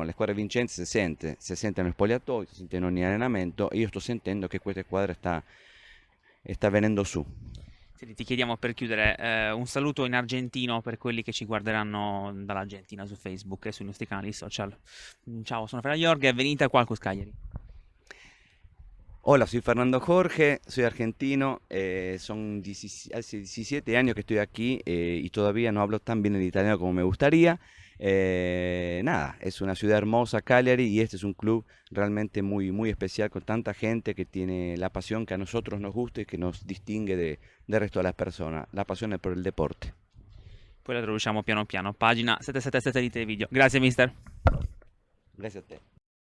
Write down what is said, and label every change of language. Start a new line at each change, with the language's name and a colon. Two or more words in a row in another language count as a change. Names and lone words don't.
Italian: Le squadre vincenti si sente nel spogliatoio, si sente in ogni allenamento, e io sto sentendo che questa squadra sta venendo su. Senti, ti chiediamo per chiudere un saluto in argentino per quelli che ci guarderanno dall'Argentina su Facebook e sui nostri canali social. Ciao, sono Fra Jorge, venite qua al Cus Cagliari.
Spanish: Hola, soy Fernando Jorge, soy argentino, son hace 17 años que estoy aquí, y todavía no hablo tan bien el italiano como me gustaría. Nada, es una ciudad hermosa, Cagliari, y este es un club realmente muy, muy especial, con tanta gente que tiene la pasión que a nosotros nos gusta y que nos distingue del resto de las personas, la pasión por el deporte.
Italian: Poi la traduciamo piano piano. Pagina 777 di Televideo. Grazie, mister.
Spanish: Gracias a te.